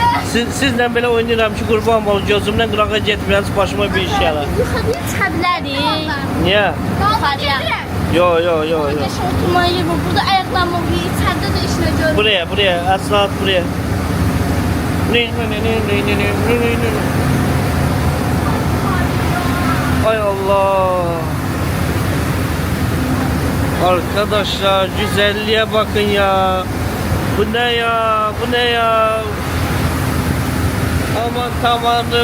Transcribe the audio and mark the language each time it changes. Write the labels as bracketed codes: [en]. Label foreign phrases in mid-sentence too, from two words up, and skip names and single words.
[az] Sizlə belə oynayıram ki, qurban olun gözümdən qırağa getməyəniz, başıma bir iş gələr. Yuxarıya çıxa bilərik. Niyə? Yuxarıya. Yo. Oturmaya yer var. Burada ayaqlanmaq olur. İçəridə də işinə görür. Buraya, əsnat buraya. Ay Allah. [tr] Arkadaşlar güzelliğe bakın ya. Bu ne ya? Aman tanrım.